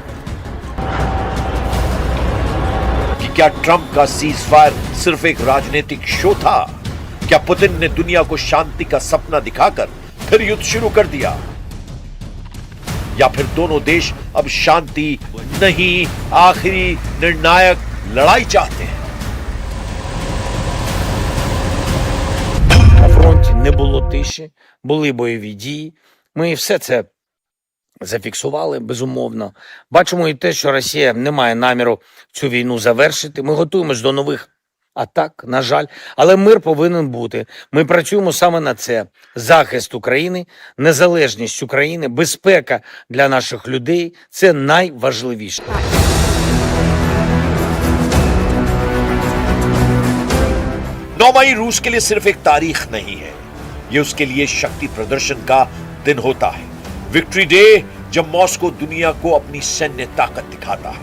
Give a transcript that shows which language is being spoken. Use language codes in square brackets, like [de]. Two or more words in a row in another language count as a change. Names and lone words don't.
[hi] क्या ट्रंप का सीज फायर सिर्फ एक राजनीतिक शो था? क्या पुतिन ने दुनिया को शांति का सपना दिखाकर फिर युद्ध शुरू कर दिया? या फिर दोनों देश अब शांति नहीं, आखिरी निर्णायक लड़ाई चाहते हैं? [uk] На фронті не було тиші, були бойові дії. Ми все це зафіксували, безумовно. Бачимо і те, що Росія не має наміру цю війну завершити. Ми готуємось до нових А так, на жаль, але мир повинен бути. Ми працюємо саме на це: захист України, незалежність України, безпека для наших людей – це найважливіше. [hi] मई रूस के लिए सिर्फ एक तारीख नहीं है, ये उसके लिए शक्ति प्रदर्शन का दिन होता है। [en] Victory Day [hi] जब मॉस्को दुनिया को अपनी सैन्य ताकत दिखाता है।